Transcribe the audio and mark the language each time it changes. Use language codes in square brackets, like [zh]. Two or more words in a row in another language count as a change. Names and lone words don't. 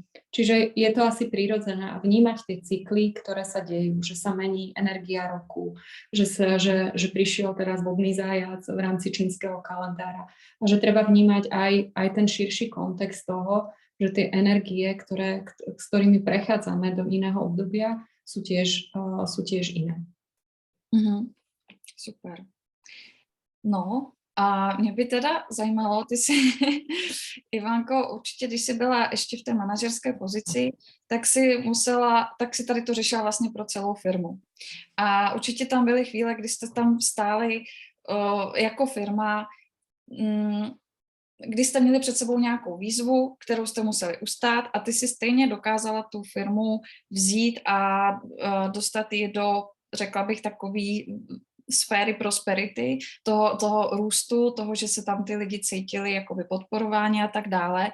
[sk] Čiže je to asi prirodzené a vnímať tie cykly, ktoré sa dejú, že sa mení energia roku, že prišiel teraz vodný zájac v rámci čínskeho kalendára a že treba vnímať aj ten širší kontext toho, že tie energie, s ktorými prechádzame do iného obdobia, sú tiež iné. Mm-hmm. Super. [cs] No a mě by teda zajímalo, ty si, Ivanko, určitě, když jsi byla ještě v té manažerské pozici, tak si tady to řešila vlastně pro celou firmu. A určitě tam byly chvíle, kdy jste tam stáli jako firma, kdy jste měli před sebou nějakou výzvu, kterou jste museli ustát a ty si stejně dokázala tu firmu vzít a dostat ji do, řekla bych, takový sféry prosperity, toho růstu, toho, že se tam ty lidi cítili jakoby podporováni a tak dále.